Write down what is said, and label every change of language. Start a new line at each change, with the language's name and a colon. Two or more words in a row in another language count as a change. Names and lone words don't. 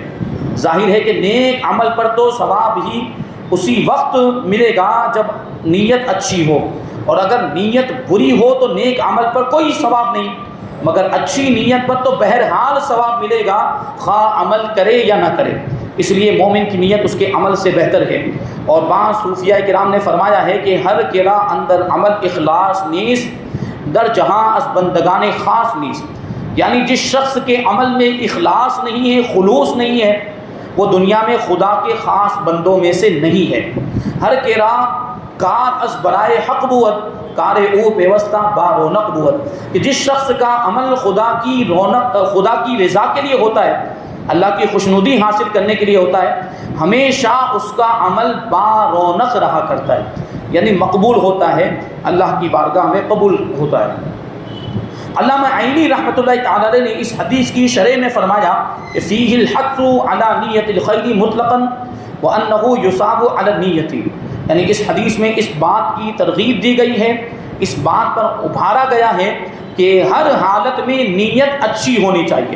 Urdu: ظاہر ہے کہ نیک عمل پر تو ثواب ہی اسی وقت ملے گا جب نیت اچھی ہو، اور اگر نیت بری ہو تو نیک عمل پر کوئی ثواب نہیں، مگر اچھی نیت پر تو بہرحال ثواب ملے گا، خواہ عمل کرے یا نہ کرے۔ اس لیے مومن کی نیت اس کے عمل سے بہتر ہے۔ اور بعض صوفیاء کرام نے فرمایا ہے کہ
Persian: ہر کرا اندر عمل اخلاص نیست در جہاں از بندگان خاص نیست،
Urdu: یعنی جس شخص کے عمل میں اخلاص نہیں ہے، خلوص نہیں ہے، وہ دنیا میں خدا کے خاص بندوں میں سے نہیں ہے۔
Persian: ہر کرا کار از برائے حق بود، کار او پیوستہ با رونق بود،
Urdu: کہ جس شخص کا عمل خدا کی رضا کے لیے ہوتا ہے، اللہ کی خوشنودی حاصل کرنے کے لیے ہوتا ہے، ہمیشہ اس کا عمل با رونق رہا کرتا ہے، یعنی مقبول ہوتا ہے، اللہ کی بارگاہ میں قبول ہوتا ہے۔ علامہ عینی رحمۃ اللہ تعالی علیہ نے اس حدیث کی شرح میں فرمایا کہ
Arabic: فیہ الحث علی نیت الخیر مطلقا وانہ یصاب علی النیت،
Urdu: یعنی اس حدیث میں اس بات کی ترغیب دی گئی ہے، اس بات پر ابھارا گیا ہے کہ ہر حالت میں نیت اچھی ہونی چاہیے۔